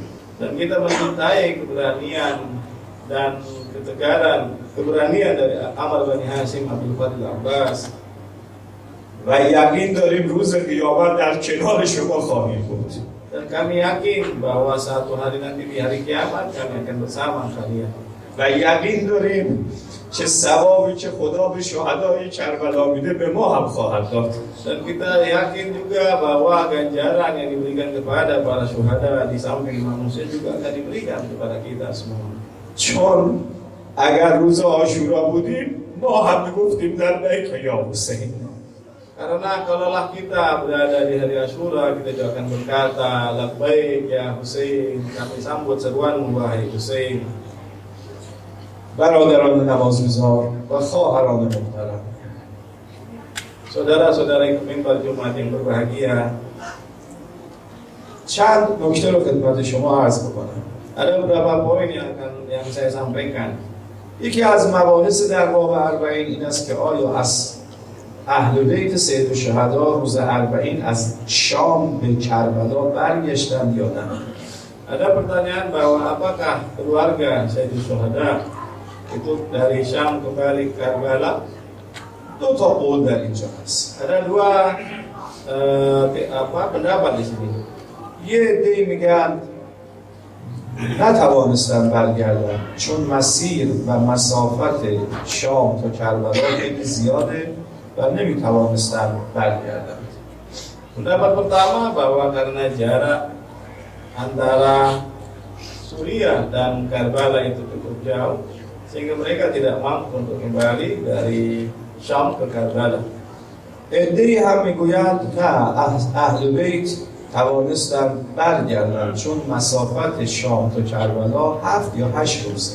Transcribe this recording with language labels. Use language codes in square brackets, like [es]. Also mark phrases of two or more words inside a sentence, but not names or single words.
[id] Dan kita mencintai keberanian dan keberanian dari Amr Bani Hashim Abdul Fadil Abbas. [fa] و یقین داریم روز قیامت در کنار شما خواهیم بود. [id] Dan kami yakin bahwa satu hari nanti di hari kiamat kami akan bersama kalian. [fa] و یقین داریم که ثوابی که خدا به شهدای کربلا میده به ما هم خواهد داد. [id] Dan kita yakin juga bahwa ganjaran yang diberikan kepada para syuhada di samping manusia juga akan diberikan kepada kita semua. [fa] چون اگر روز عاشورا بودیم ما هم میگفتیم [ar] لبیک یا حسین. [id] Karena kalaulah kita berada di hari Asyura, kita juga akan berkata, [ar] لبيك يا حسين, [id] kami sambut seruanmu wahai Husain. [fa] برادران نمازگزار و خواهران محترم، [id] Saudara-saudara mimbar Jumat yang berbahagia, [fa] چند نکته رو خدمت شما عرض بکنم. [id] ada beberapa poin yang saya sampaikan. [fa] یکی از مباحث در باب اربعین این است که آیا از اهل بیت سید الشهدا روز اربعین از شام به کربلا برگشتند یا نه؟ [id] Ada pertanyaan bahwa apakah keluarga Sayyidul Syuhada itu dari Syam kembali ke Karbala? [fa] دو تا قول در اینجا هست. [id] Ada dua pendapat di sini. [fa] یه عده‌ای میگن نتوانستن برگردن چون مسیر و مسافت شام تا کربلا خیلی زیاده و نمیتوانستن برگردن. [id] Pendapat pertama bahwa karena jarak antara Suriah dan Karbala itu cukup jauh sehingga mereka tidak mampu untuk kembali dari Syam ke Karbala. [fa] عده‌ای هم میگویند نه اهل بیت توانستن برگردن چون مسافت شام تا کربلا 7 یا 8 روزه.